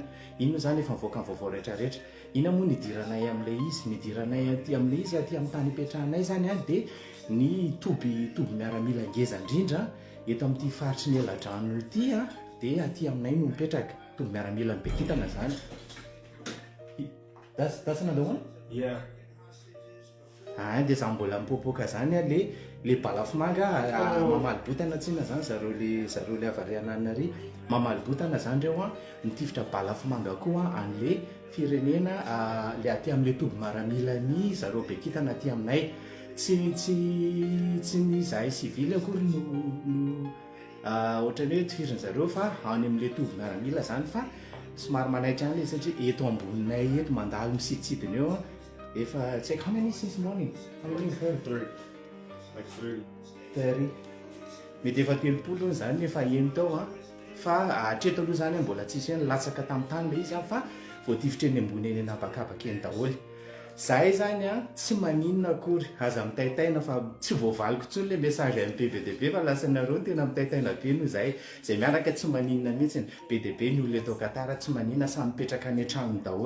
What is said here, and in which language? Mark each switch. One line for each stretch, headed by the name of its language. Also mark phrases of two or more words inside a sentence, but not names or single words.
Malagasy: Ino zany efa mivoaka amin'ny vaovao rehetrarehetra. Ina moa nidiranay amin'ilay izy, nidiranay aty amin'ilay izy aty amin'ny tany ipetrahanay zany dia ny toby miaramila ngeza indrindra eto amin'ity faritry ny eladrano ity dia aty aminay no mipetraka toby miaramila ny be kitana zany.
English: That's another one? Yeah.
Malagasy: Dia za mbola mipopoka zany le balafomanga mamaly botana tsina zany zareo le avariana ary mamaly botana zany reo nitifitra balafomanga koa an'le firenena le aty amin'le toby miaramilany zareo be kitana aty aminay. Tsy ny zahay civile akory no ohatrany hoe tifiriny zareo fa any amin'le toby miaramila zany fa somary manaitra any satria eto amboninay eto mandalo misiditsidiny eo efa tsy haiko
English: how many since morning? How many? 3. Like 3. 30.
Malagasy: Mety efa 30 zany efa eny tao fa hatreto aloha zany mbola tsisy hoe nilatsaka tamin'ny tany le izy fa voatifitra eny ambony eny anabakabaka eny daholo. Zahay zany tsy maninona akory aza mitaitaina fa tsy voavaliko intsony le message amin'ny BBDB fa lasa nareo tena mitaitaina be no zahay zay miaraka tsy maninona mihitsy BDB ny olona eto Katara tsy maninona samy mipetraka any an-tranony daholo.